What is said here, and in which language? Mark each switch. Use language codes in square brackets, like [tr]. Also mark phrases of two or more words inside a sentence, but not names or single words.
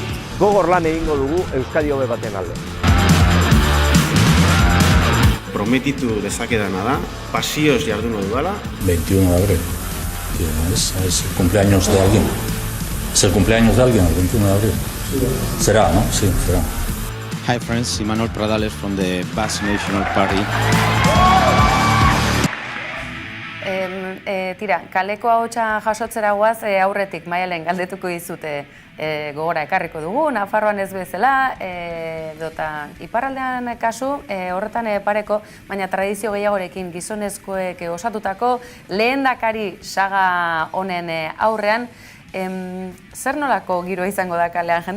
[eu] Gogor lan egingo dugu Euskadi hobe baten alde. Prometitu dezakedana da, pasioz jardungo dudala. [es] 21 de abril. Es el cumpleaños de alguien. Es el cumpleaños de alguien, el 21 de abril. Será, ¿no? Sí, será. [en] Hi friends, Imanol Pradales from the Basque National Party. [eu] Kaleko ahotsa jasotzera guaz aurretik Maialen galdetuko dizute gogora ekarriko dugu, Nafarroan ez bezala, dota iparraldean kasu, horretan pareko, baina tradizio gehiagorekin gizonezkoek osatutako lehendakari saga honen aurrean, zer nolako giroa izango da kalean jende?